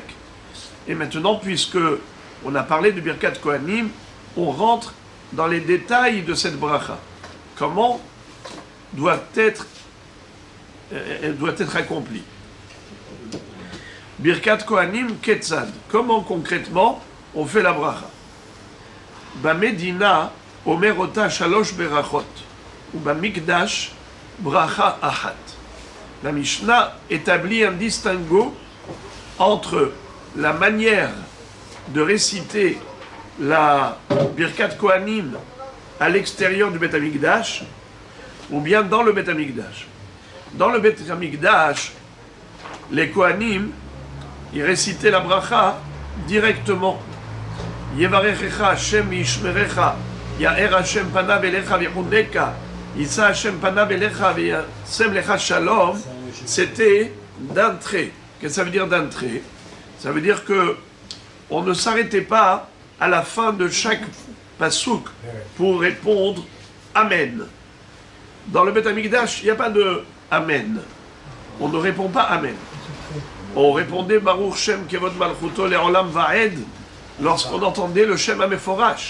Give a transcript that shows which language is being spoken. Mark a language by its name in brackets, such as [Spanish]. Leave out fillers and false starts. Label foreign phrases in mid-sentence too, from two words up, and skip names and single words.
[French] Et maintenant, puisque on a parlé de Birkat Kohanim, on rentre dans les détails de cette bracha. Comment elle doit être accomplie. [Hebrew] ברכת כהנים כיצד. [French] Comment concrètement on fait la bracha? [Hebrew] במדינה אומרים אותה שלוש ברכות ובמקדש ברכה אחת. [French] La Mishnah établit un distinguo entre la manière de réciter la Birkat Kohanim à l'extérieur du Beth Amikdash ou bien dans le Beth Amikdash. Dans le Beth Amikdash, les Kohanim, ils récitaient la bracha directement. [Hebrew] יברכך ה' וישמרך יאר ה' פניו אליך ויחנך ישא ה' פניו אליך וישם לך שלום. [French] C'était d'entrée. Qu'est-ce que ça veut dire d'entrée? Ça veut dire que on ne s'arrêtait pas à la fin de chaque pasouk pour répondre Amen. Dans le Beth Amikdash, il n'y a pas de Amen. On ne répond pas Amen. On répondait [Hebrew] ברוך שם כבוד מלכותו לעולם ועד [French] lorsqu'on entendait le [Hebrew] שם המפורש.